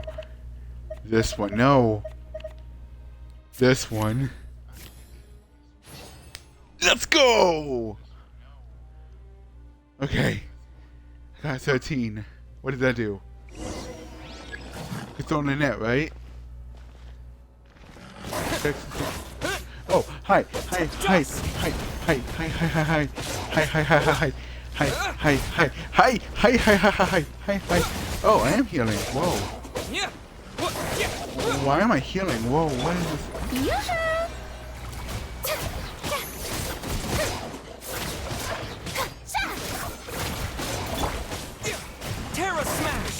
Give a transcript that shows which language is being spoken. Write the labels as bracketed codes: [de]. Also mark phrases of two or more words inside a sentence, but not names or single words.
[en] This one. No. This one. Let's go! Okay. I got 13. What did that do? It's on the net, right? Oh, hi. Hi. Hi. Hi. Hi. Hi. Hi. Hi. Hi. Hi. Hi. Hi. Hi. Hi, hi, hi, hi, hi, hi, hi, hi, hi, hi. Oh, I am healing. Whoa. Why am I healing? Whoa, what is this? Terra Smash!